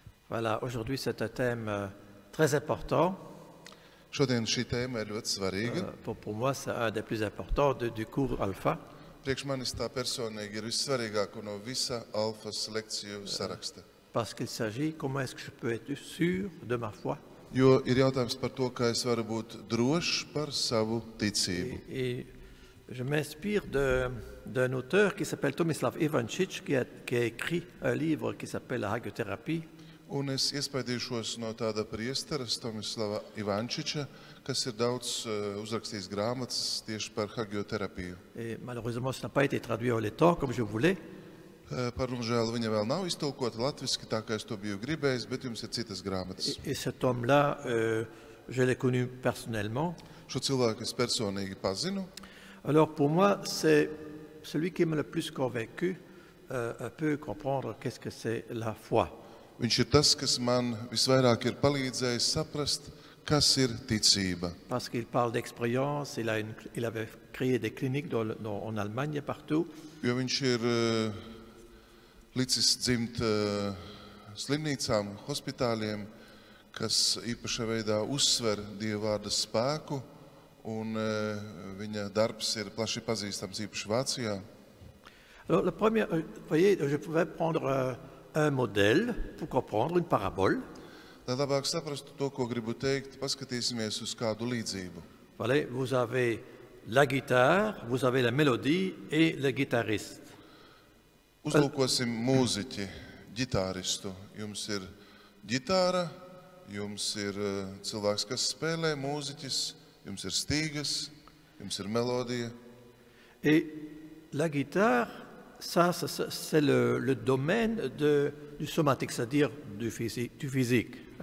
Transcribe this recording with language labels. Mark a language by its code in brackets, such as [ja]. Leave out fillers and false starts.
[fr] Voilà, aujourd'hui c'est un thème très important. [lv] Šodien šī tēma ir ļoti svarīga. [fr] Pour moi, c'est un des plus importants du cours Alpha. [lv] Priekš manis tā personīgi ir vissvarīgāko no visa alfas lekciju saraksta. [fr] Parce qu'il s'agit comment est-ce que je peux être sûr de ma foi. [lv] Jo ir jautājums par to, kā es varu būt drošs par savu ticību. [fr] Et je m'inspire d'un auteur qui s'appelle Tomislav Ivančič, qui a écrit un livre qui s'appelle La hagiothérapie. [lv] Un es iespaidīšos no tāda priestera Tomislava Ivančiča, kas ir daudz uzrakstījis grāmatas tieši par hagioterapiju. [fr] Et malheureusement, ça n'a pas été traduit en letton comme je voulais. [lv] Par žēl viņa vēl nav iztulkota latviski, tā kā es to biju gribējis, bet jums ir citas grāmatas. [fr] Et cet homme-là, je l'ai connu personnellement. [lv] Šo cilvēku es personīgi pazinu. [fr] Alors pour moi, c'est celui qui m'a le plus convaincu un peu comprendre qu'est-ce que c'est la foi. [lv] Viņš ir tas, kas man visvairāk ir palīdzējis saprast, kas ir ticība. [fr] Parce qu'il parle d'expérience, il avait créé des cliniques en Allemagne et partout. [lv] Jo viņš ir licis dzimt slimnīcām, hospitāliem, kas īpašā veidā uzsver Dieva vārda spēku, un viņa darbs ir plaši pazīstams īpaši Vācijā. [fr] Alors, le premier, vous voyez, je pouvais prendre un modèle pour comprendre une parabole. [lv] Lai labāk saprastu to, ko gribu teikt, paskatīsimies uz kādu līdzību. [fr] Voilà, vous avez la guitare, vous avez la mélodie et le guitariste. [lv] Uzlūkosim mūziķi, ģitāristu. Jums ir ģitāra, jums ir cilvēks, kas spēlē, mūziķis, jums ir stīgas, jums ir melodija. [fr] Et la guitare, ça c'est le domaine du somatique, c'est-à-dire du physique.